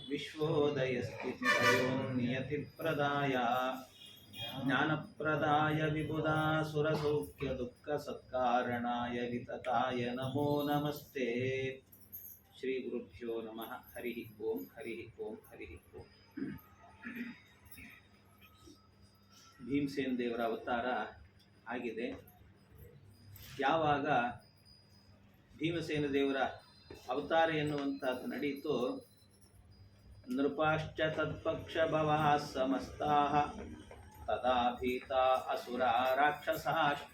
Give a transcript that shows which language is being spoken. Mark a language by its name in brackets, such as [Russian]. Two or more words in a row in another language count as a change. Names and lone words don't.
[Sanskrit] विश्वोदयस्थितिलयोन्नियतिप्रदाय ज्ञानप्रदाय विबुधासुरसौख्यदुःखसत्कारणाय वितताय नमो नमस्ते। ಶ್ರೀ ಗುರುಭ್ಯೋ ನಮಃ. ಹರಿ ಓಂ ಹರಿ ಓಂ ಹರಿ ಓಂ. [Kannada] ಭೀಮಸೇನ ದೇವರ ಅವತಾರ ಆಗಿದೆ. ಯಾವಾಗ ಭೀಮಸೇನ ದೇವರ ಅವತಾರ ಎನ್ನುವಂಥದ್ದು ನಡೆಯಿತು, [Sanskrit] ನೃಪಾಶ್ಚ ತತ್ಪಕ್ಷ ಭವಾಃ ಸಮಸ್ತಾಃ ತದಾ ಭೀತಾ ಅಸುರ ರಾಕ್ಷಸಾಶ್ಚ.